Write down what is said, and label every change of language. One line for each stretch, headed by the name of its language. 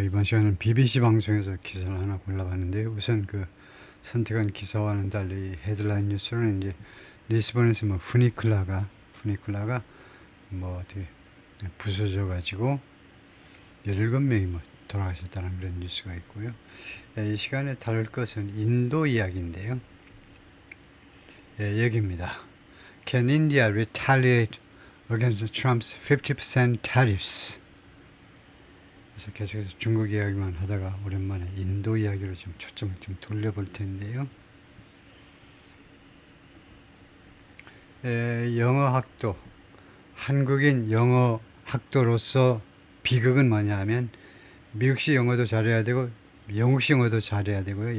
Korean: 이번 시간은 BBC 방송에서 기사를 하나 골라봤는데요. 우선 그 선택한 기사와는 달리 헤드라인 뉴스로는 이제 리스본에서 뭐 푸니클라가 뭐 어떻게 부서져 가지고 17명이 뭐 돌아가셨다는 그런 뉴스가 있고요. 예, 이 시간에 다룰 것은 인도 이야기인데요. 예, 여기입니다.
English: Can India retaliate against Trump's 50% tariffs?
Korean: 그래서 계속해서 중국 이야기만 하다가 오랜만에 인도 이야기로 좀 초점을 좀 돌려볼 텐데요. 영어 학도, 한국인 영어 학도로서 비극은 뭐냐 하면 미국식 영어도 잘해야 되고 영국식 영어도 잘해야 되고요.